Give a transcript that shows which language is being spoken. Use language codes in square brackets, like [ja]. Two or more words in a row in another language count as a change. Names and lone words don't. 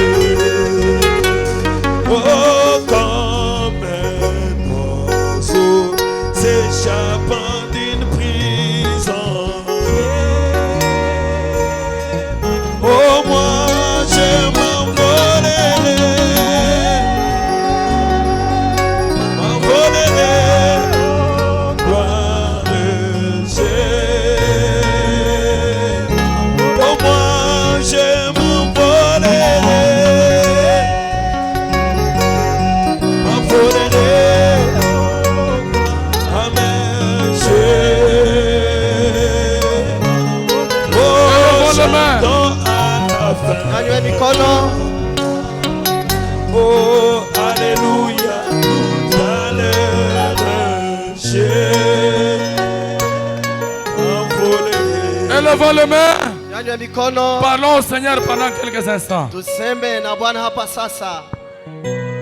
[fr] Oh, quand mes oiseaux s'échappent d'une prison, oh, moi je m'envolerai, gloire de Dieu. Oh, moi je m'envolerai, amen, [sw] Nyanyua mikono. [fr] oh, alléluia, tout à l'heure, j'ai envolé. Élevons les mains. [sw] Nyanyua mikono. [fr] Parlons au Seigneur pendant quelques instants. [sw] Tuseme na Bwana hapa sasa.